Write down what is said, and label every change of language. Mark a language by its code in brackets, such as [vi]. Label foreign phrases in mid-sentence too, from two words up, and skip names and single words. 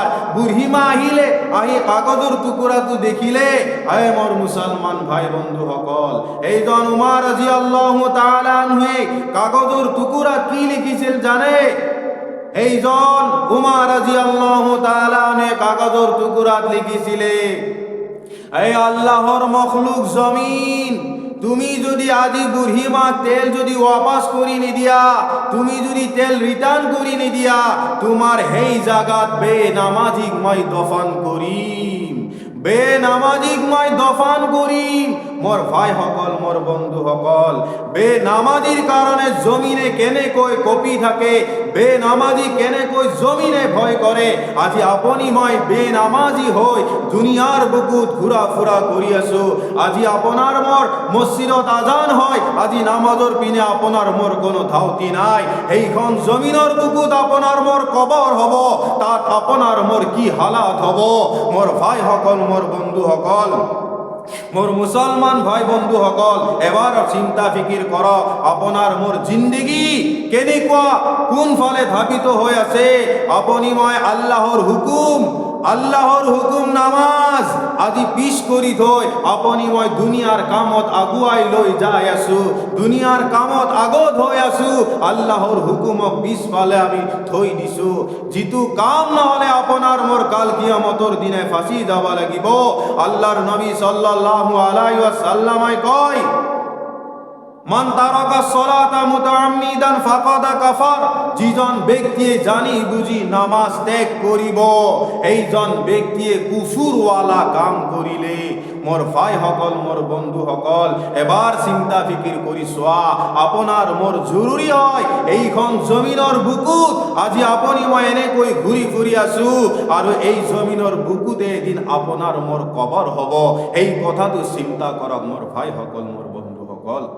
[as] বুঢ়ীমা আহিলে, আহি কাগজৰ টুকুৰাটো দেখিলে। আই মোৰ মুছলমান ভাই বন্ধুসকল, এইজন উমাৰ [ar] رضي الله تعالى [as] কাগজৰ টুকুৰাত কি লিখিছিল জানে? এইজন উমাৰ [ar] رضي الله تعالى [as] কাগজৰ টুকুৰাত লিখিছিলে, এই আল্লাহর মখলুক জমিন, তুমি যদি আজি বুঢ়ীমা তেল যদি ওয়াপাস কৰি নিদিয়া, তুমি যদি তেল রিটার্ন কৰি নিদিয়া, তোমার সেই জাগাত বেনামাজিক মই দফন কৰিম, বেনামাজিক মই দফন কৰিম। মোর ভাইসকল, মোর বন্ধুসকল, বেনামাজির কারণে জমিনে কেনেকৈ কঁপি থাকে, বেনামাজি কেনেকৈ জমিনে ভয় কৰে। আজি আপুনি মই বেনামাজি হৈ দুনিয়াৰ বুকুত ঘূৰা ফুৰা কৰি আছো। আজি আপোনাৰ মোৰ মছজিদত আজান হয়, আজি নামাজৰ পিনে আপোনাৰ মোৰ কোনো ধাউতি নাই। এইখন জমিনৰ বুকুত আপোনাৰ মোৰ কবৰ হ'ব, তাত আপোনাৰ মোৰ কি হালাত হ'ব? মোর ভাইসকল, মোর বন্ধুসকল, মোর মুসলমান ভাই বন্ধুসকল, এবাৰ চিন্তা ফিকিৰ কৰক, আপোনাৰ মোৰ জিন্দগী কেনেকুৱা, কোন ফালে ধাবিত হৈ আছে। আপুনি মই আল্লাহৰ হুকুম নামাজ, আজি পিছ কৰি থৈ আপুনি মই দুনিয়াৰ কামত আগুৱাই লৈ যাই আছো, দুনিয়াৰ কামত আগত হৈ আছো, আল্লাহৰ হুকুমক পিছফালে আমি থৈ দিছো। যিটো কাম নহলে আপোনাৰ মোৰ কাল কিয়ামতৰ দিনে ফাঁচি যাব লাগিব। আল্লাহৰ নবী [ar] صلى الله عليه وسلم [as] কয়, [ar] من ترك الصلاة متعمدا فقد كفر, [as] যিজন ব্যক্তিয়ে জানি বুঝি নামাজ ত্যাগ করিব, এইজন ব্যক্তিয়ে কুফুরওয়ালা কাম করিলে। মোর ভাই সকল, মোর বন্ধু সকল, এবার চিন্তা ফিকির কৰি চোৱা, আপোনাৰ মোর জরুরি হয় এইখন জমিনৰ বুকুত আজি আপুনি মই এনেকৈ ঘূৰি ফুৰি আছো, আৰু এই জমিনৰ বুকুতে এদিন আপোনাৰ মোর কবর হব। এই কথাটো চিন্তা কৰক মোর ভাই সকল, মোর বন্ধু সকল।